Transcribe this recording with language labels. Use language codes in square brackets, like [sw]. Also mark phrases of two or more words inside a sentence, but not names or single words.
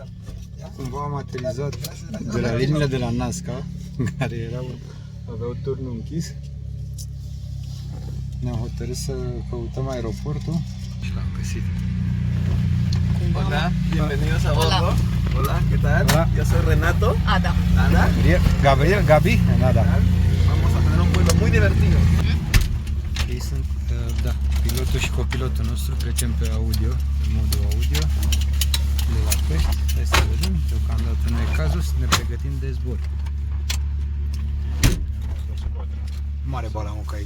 [ro] Cumva am aterizat de la liniile de la Nazca, care aveau turnul închis. Ne-am hotărât să căutăm aeroportul și l-am găsit. [es] Hola, bienvenidos a bordo. Hola. Hola, ¿qué tal? Hola. Yo soy Renato. Ada. Ana. [ro] Gabriel, Gabi? Da. [es] Vamos a tener un vuelo muy divertido. [ro] Ei sunt, da, pilotul și copilotul nostru. Trecem pe audio, pe modul audio de la Pești. Hai să vedem, deocamdată nu e cazul, să ne pregătim de zbor. Mare balamuc aici.